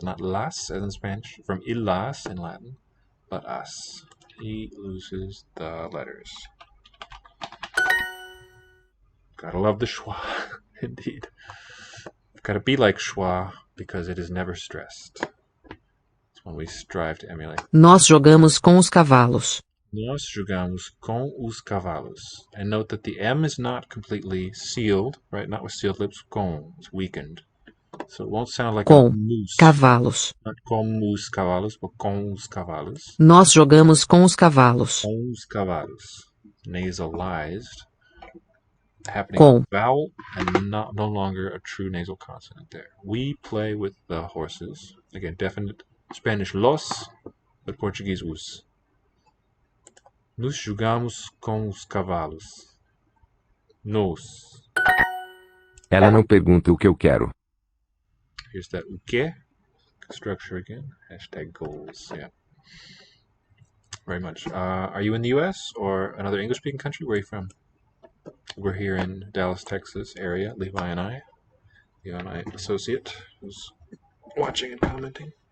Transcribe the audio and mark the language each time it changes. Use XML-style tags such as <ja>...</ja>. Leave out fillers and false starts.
<en>Not las, as in Spanish, from illas in Latin, but as. He loses the letters. Gotta love the schwa, indeed. Gotta be like schwa, because it is never stressed. It's one we strive to emulate.</en> <pt>Nós jogamos com os cavalos. Nós jogamos com os cavalos.</pt> <en>And note that the M is not completely sealed, right? Not with sealed lips. Com. It's weakened. So it won't sound like</en> <pt>Com</pt> <en>a moose.</en> <pt>cavalos. Not com os cavalos, but com os cavalos. Nós jogamos com os cavalos. Com os cavalos.</pt> <en>Nasalized. Happening</en> <pt>Com.</pt> <en>with vowel and no longer a true nasal consonant there. We play with the horses. Again, definite Spanish los, but Portuguese os.</en> <pt>Nos jogamos com os cavalos. Nos. Ela não pergunta o que eu quero.</pt> <en>Here's that o que structure again. Hashtag goals. Yeah. Very much. Are you in the US or another English-speaking country? Where are you from? We're here in Dallas, Texas area. Levi and I associate, who's watching and commenting.</en>